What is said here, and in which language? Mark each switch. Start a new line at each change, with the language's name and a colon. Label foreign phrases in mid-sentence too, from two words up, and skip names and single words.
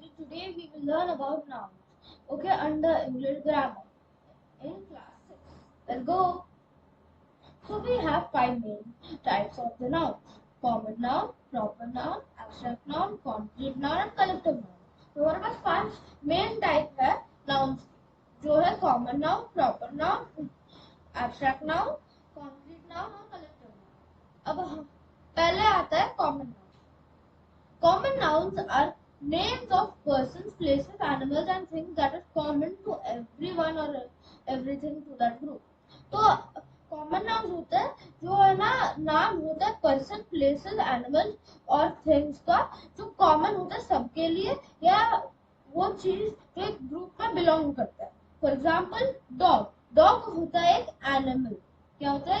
English: Today we will learn about nouns. Okay, under English grammar in class 6. Let's go. So we have five main types of the nouns: common noun, proper noun, abstract noun, concrete noun and collective noun.
Hindi: तो हमारे पास पांच
English: main type
Hindi: है nouns जो है
English: common noun, proper noun, abstract noun, concrete noun
Hindi: और
English: collective noun.
Hindi: अब पहले आता है
English: common noun. Common nouns are names of persons, places, animals and things that are common to everyone or everything to that group.
Hindi: तो
English: common noun
Hindi: होता है जो है ना, नाम होता है
English: person, places, animals
Hindi: और थिंग्स का जो कॉमन होता है सबके लिए या वो चीज जो एक ग्रुप में बिलोंग करता है.
English: for example dog. dog
Hindi: होता है एक एनिमल. क्या होता है?